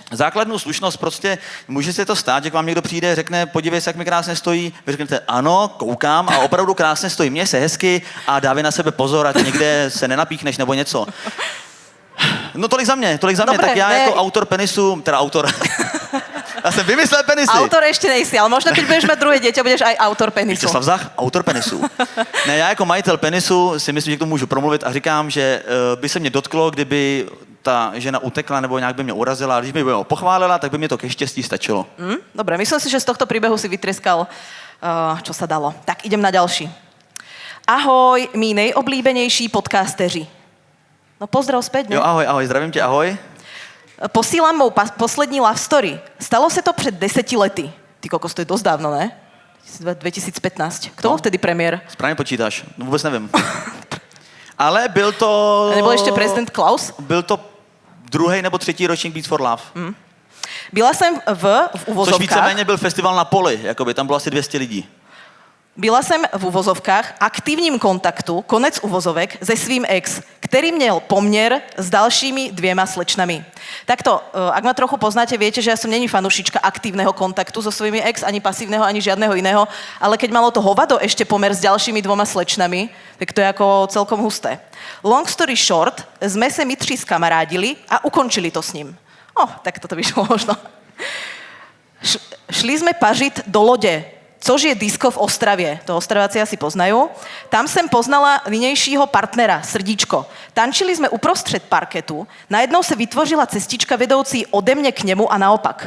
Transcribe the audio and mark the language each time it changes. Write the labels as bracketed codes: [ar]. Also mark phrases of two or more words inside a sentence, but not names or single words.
[cs] Základnou slušnost prostě, může se to stát, že k vám někdo přijde, řekne, podívej se, jak mi krásně stojí, vy řeknete, ano, koukám a opravdu krásně stojí, měj se hezky a dávej na sebe pozor, ať někde se nenapíchneš nebo něco. No tolik za mě, [sk] Dobre, [cs] tak já ne. jako autor penisu, teda autor, já jsem vymyslel penisy. [sk] Autor ešte nejsi, ale možno keď budeš mať druhé dieťa, budeš aj autor penisu. [cs] Vítězslav Zach, autor penisu. Ne, já jako majitel penisu si myslím, že k tomu můžu promluvit a říkám, že by se mě dotklo, kdyby ta žena utekla nebo nějak by mě urazila, a když by mě pochválila, tak by mě to ke štěstí stačilo. [sk] Dobre, myslím si, že z tohto príbehu si vytreskal, čo sa dalo. Tak idem na ďalší. [cs] Ahoj, mí nejoblíbenejší podcasteři. [sk] No pozdrav späť, ne? [cs] Jo, ahoj, zdravím tě, ahoj. Posílám mou poslední [en] love story. [cs] Stalo se to před 10 lety. [sk] Ty kokos, to je dosť dávno, ne? 2015. Kto bol vtedy premiér? [cs] Správně počítáš, no, vůbec nevím. Ale byl to... [sk] A nebol ešte prezident Klaus? [cs] Byl to 2. nebo 3. ročník Beats for Love. Byla jsem v Což uvozovkách... víceméně byl festival na poli, jakoby, tam bylo asi 200 lidí. Byla jsem v uvozovkách aktivním kontaktu, konec uvozovek, se svým ex, který měl poměr s dalšími 2 slečnami. [sk] Takto, ak ma trochu poznáte, viete, že ja som není fanušička aktívneho kontaktu so svojimi ex, ani pasívneho, ani žiadneho iného, ale keď malo to hovado ešte pomer s ďalšími 2 slečnami, tak to je ako celkom husté. [en] Long story short, [cs] sme se my 3 skamarádili a ukončili to s ním. [sk] Tak toto by šlo možno. Šli sme pažit do lode, což je disko v Ostravě. To Ostraváci asi poznajú. Tam jsem poznala nynějšího partnera, Srdíčko. [cs] Tančili jsme uprostřed parketu, najednou se vytvořila cestička vedoucí ode mě k němu a naopak.